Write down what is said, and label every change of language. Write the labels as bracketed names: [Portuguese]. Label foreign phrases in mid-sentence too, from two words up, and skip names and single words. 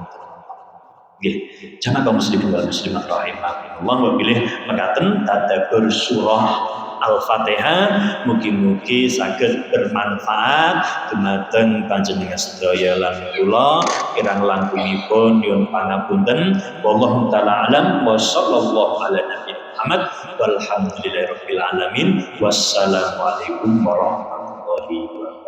[Javanese] Nggih, jamaah kaum [Arabic] المسلمين والمسلمات رحمكم الله, [Javanese] wabilih mekaten tadabbur surah Al-Fatihah, mugi-mugi saged bermanfaat dumateng panjenengan sedaya lan kula. Kirang langkungipun nyuwun pangapunten. [Arabic] والله تعالى أعلم وصلى الله على نبينا محمد والحمد لله رب العالمين. والسلام عليكم ورحمة الله وبركاته.